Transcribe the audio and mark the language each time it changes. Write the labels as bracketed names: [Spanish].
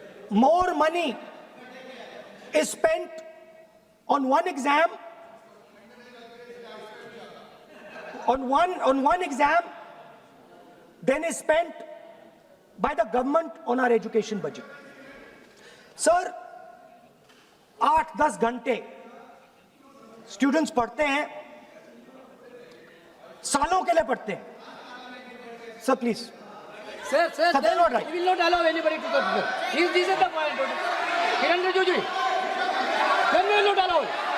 [English] More money is spent on one exam, on one exam, than is spent by the government on our education budget. [Hindi] Sir, 8-10 घंटे students पढ़ते हैं, सालों के लिए पढ़ते हैं। [English] Sir, please. Sir, Sir, they are not right. we will not allow anybody to talk to you. This is the point. Kiran Rijiju, then we will not allow it.